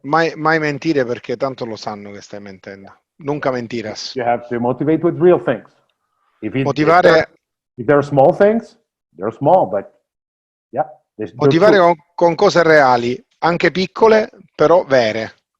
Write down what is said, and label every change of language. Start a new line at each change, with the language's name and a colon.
Italian: Mai mentire, perché tanto lo sanno che stai mentendo.
Spanish: Nunca mentiras.
English: You have to motivate with real things.
Italian: Motivare.
English: If they're small things, they're small, but yeah.
Italian: Motivare con cose reali, anche piccole, però vere.